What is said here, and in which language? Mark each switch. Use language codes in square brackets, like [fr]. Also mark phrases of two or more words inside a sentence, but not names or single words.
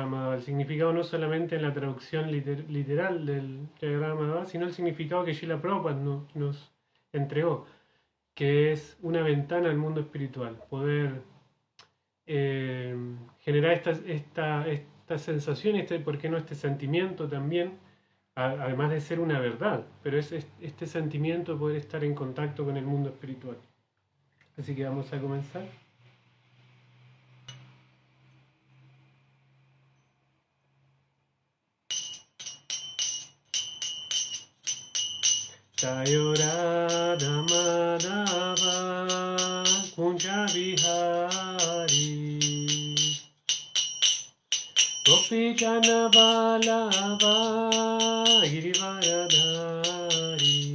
[es] El significado no solamente en la traducción literal del Jayagramada, sino el significado que Srila Prabhupada nos entregó, que es una ventana al mundo espiritual, poder eh, generar esta sensación, ¿por qué no este sentimiento también? Además de ser una verdad, pero es este sentimiento de poder estar en contacto con el mundo espiritual. Así que vamos a comenzar. [sa] जय राधा माधव कुञ्ज विहारी गोपी जन वल्लभ गिरिवरधारी